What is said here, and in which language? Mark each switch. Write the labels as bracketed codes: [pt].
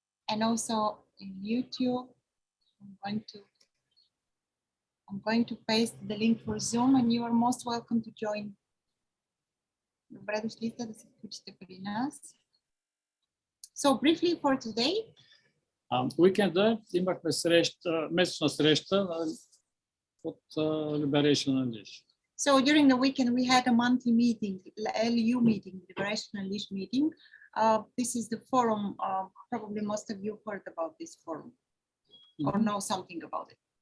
[en] And also in YouTube, I'm going to paste the link for Zoom, and you are most welcome to join. [bg] Добре дошли сте да се включите при нас. [en] So briefly for today. [bg] Уикенда имахме среща, месечна среща от Liberation Unleashed. [en] So during the weekend we had a monthly meeting, LU meeting, Liberation Unleashed meeting. This is the forum. Probably most of you heard about this forum or know something about it.